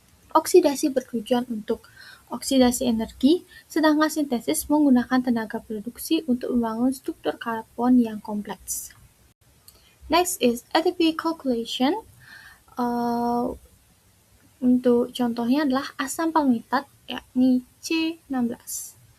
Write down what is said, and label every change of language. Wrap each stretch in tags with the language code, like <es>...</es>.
<id>Oksidasi bertujuan untuk oksidasi energi, sedangkan sintesis menggunakan tenaga produksi untuk membangun struktur karbon yang kompleks.</id> <en>Next is ATP calculation.</en> <id>Untuk contohnya adalah asam palmitat yakni C16.</id>